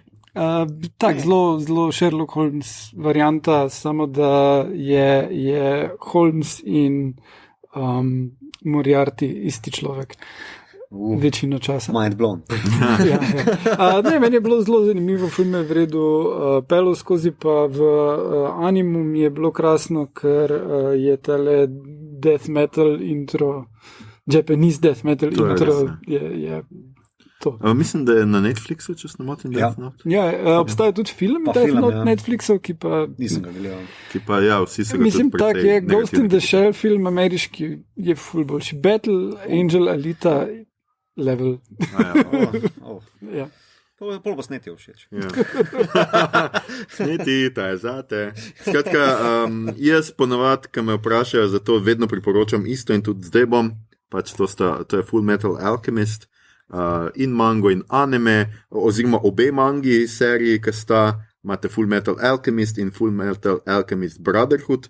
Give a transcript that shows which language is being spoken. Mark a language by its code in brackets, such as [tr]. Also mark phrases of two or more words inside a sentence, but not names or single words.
[sl] Tak, zelo Sherlock Holmes varianta, samo da je Holmes in Moriarty isti človek. Večino časa. [en] Mind blown. [sl] Ja. Ne, meni je bilo zelo zanimivo, film je v redu pelil skozi, pa v animu mi je bilo krasno, ker je tale [en] death metal intro, Japanese death metal [sl] To je intro res, je to. Mislim, da je na Netflixu, če se ne motim, Death Note. Ja, obstaja tudi film Pa Death film, Note ja. Netflixov, ki pa... Nisem ga gledal. Ki pa, ja, vsi so ga Mislim, tudi tak precej je Ghost in the negativno Shell film ameriški, je ful boljši. Battle Angel Alita level. Ja. Pol bo sneti všeč. Ja. Sneti, ta je zate. Skratka, jaz ponavadi, ko me vprašajo za to, vedno priporočam isto in tudi zdaj bom, pač to je Full Metal Alchemist, in mango in anime, oziroma obe mangi seriji, ki sta, imate Full Metal Alchemist in Full Metal Alchemist Brotherhood.